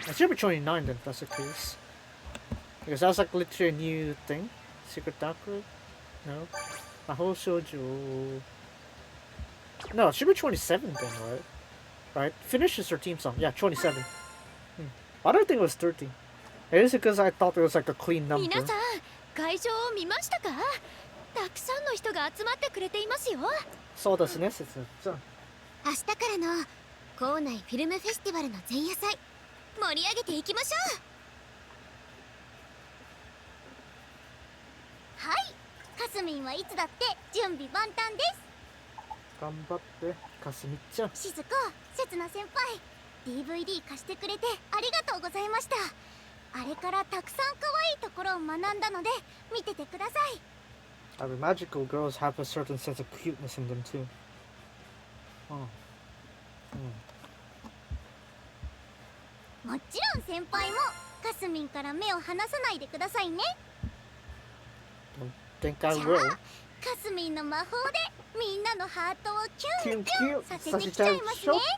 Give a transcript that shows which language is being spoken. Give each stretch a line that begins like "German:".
English: It should be 29 then, if that's the case. Because that's like literally a new thing. Secret Dark Road? No. Mahou Shoujo. No, it should be 27 then, right? Right? Finish is her team song. Yeah, 27. Why do I think it was 30? It is because I thought it was like a clean number.
Japanese: 皆さん、会場を見ましたか？たくさんの人が集まってくれていますよ。そうですね、説明。明日からの校内フィルムフェスティバルの前夜祭、盛り上げていきましょはい、かすみんはいつだって準備万端です。頑張って、かすみちゃん。しずこ、せつな先輩、 DVD 貸してくれてありがとうございました。あれからたくさん可愛いところを学んだので見ててください。
English: I mean, magical girls have a certain sense of cuteness in them too. Oh.
Japanese: もちろん先輩もかすみんから目を離さないでくださいね。
English: Think I
Japanese: じゃあ
English: will.
Japanese: かすみんの魔法でみんなのハートをキュンキュン
English: Cute,
Japanese: させてきちゃいますね。